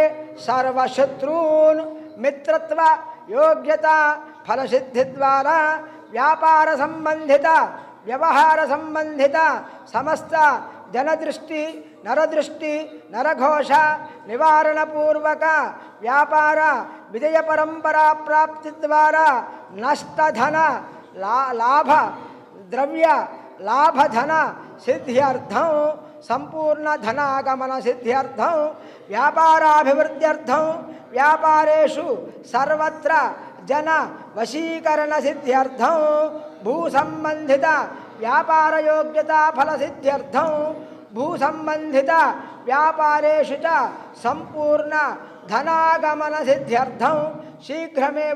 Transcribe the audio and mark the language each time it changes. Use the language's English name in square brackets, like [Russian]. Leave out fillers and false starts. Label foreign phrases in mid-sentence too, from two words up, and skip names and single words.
[Sanskrit] सर्वशत्रून् मित्रत्व योग्यता फलसिद्धि द्वारा व्यापार संबंधित व्यवहार संबंधित समस्त जनदृष्टि नरदृष्टि नरघोष निवारण पूर्वक व्यापार विजय परंपरा प्राप्ति द्वारा नष्ट धन लाभ ద్రవ్య లాభధన సిద్ధ్యర్థం సంపూర్ణ ధనాగమన సిద్ధ్యర్థం వ్యాపారాభివృద్ధ్యర్థం వ్యాపారేషు సర్వత్ర జన వశీకరణ సిద్ధ్యర్థం భూ సంబంధిత వ్యాపార యోగ్యతా ఫల సిద్ధ్యర్థం భూ సంబంధిత వ్యాపారేషు చ సంపూర్ణ ధనాగమన సిద్ధ్యర్థం శీఘ్రమేవ